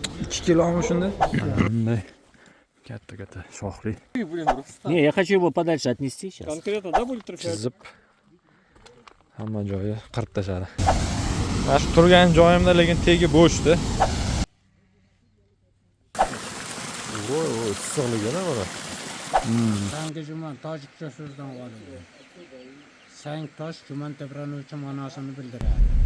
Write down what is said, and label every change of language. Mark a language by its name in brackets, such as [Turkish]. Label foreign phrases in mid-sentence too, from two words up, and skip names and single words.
[Uzbek] 2 kilomi shunda? Bunday katta shoxli. [Russian] Не, я хочу его подальше отнести сейчас. Конкретно, да, будет трофей? [Uzbek] Chizib hamma joyi qirib tashadi. Mana shu turgan joyimda lekin tegi bo'shdi. Voy, issiqligini mana. Sangi Juman tojikcha so'zdan olingan. Sang tosh Juman tebranuvchi ma'nosini bildiradi.